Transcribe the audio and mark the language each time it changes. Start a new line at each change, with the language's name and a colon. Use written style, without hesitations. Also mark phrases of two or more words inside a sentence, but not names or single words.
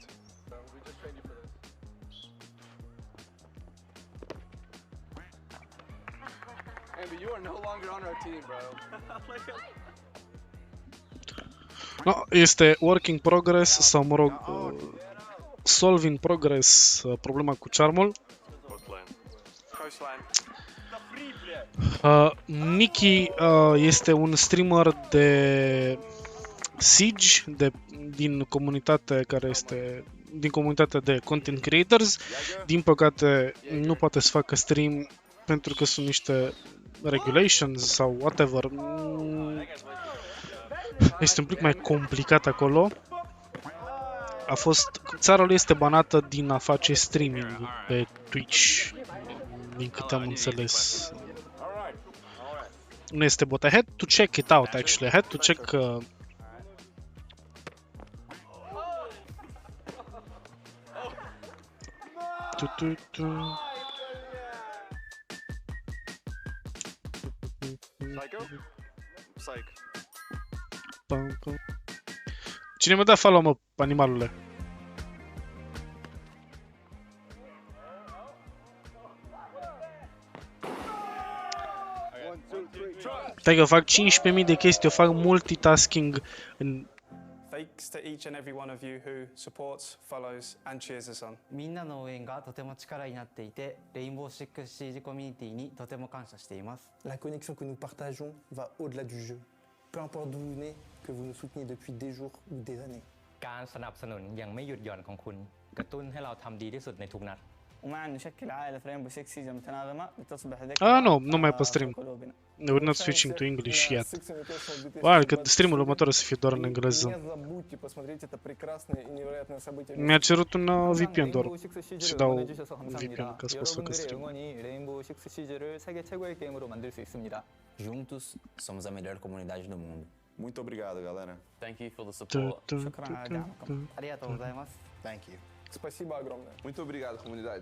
English: We just trained you for this. Andy, you are no longer on our team, bro.
Romanian: No, este
English: work in progress
Romanian: sau mă rog
English: solve in progress
Romanian: problema cu charmul. Nicky este un streamer de Siege din comunitate care este din comunitatea de
English: content creators.
Romanian: Din păcate nu poate să facă stream pentru că sunt niște regulations sau whatever. Este un pic mai complicat acolo. Țara lui este banată din a face streaming pe Twitch, din câte am înțeles. Nu este bot.
English: I had to check it out actually. I had to check Psych.
Romanian: Cine mă dă follow, mă, animalule? Stai că fac 15.000 de chestii, eu fac multitasking în...
English: Thanks to each and every one of you who supports, follows and cheers us on.
Japanese: みんなの応援がとても力になっていて、レインボーシックスシージコミュニティにとても感謝しています。
French: La connexion que nous partageons va au-delà du jeu. Peu importe d'où vous venez, que vous nous souteniez depuis des jours ou des années.
Thai: การสนับสนุนยังไม่หยุดหย่อนของคุณกระตุ้นให้เราทำดีที่สุดในทุกนัด
Arabic: ومع أن نشكل عائلة رينبو 6 سيج متناغمة لتصبح
Romanian: Ah, nu, nu mai pe stream.
English: We're not switching to English yet.
Romanian: Wow, că streamul următor o să fie doar în engleză. Mi-a cerut un VPN doar. Și dau VPN ca să pot să facă stream.
Korean: Rainbow Six Siege를 세계 최고의 게임으로 만들 수 있습니다.
Portuguese: Juntos somos a melhor comunidade do mundo. Muito obrigado, galera.
English: Thank you for the support.
Japanese: ありがとうございます.
English: Thank you.
Russian: Спасибо огромное.
Portuguese: Muito obrigado, comunidade.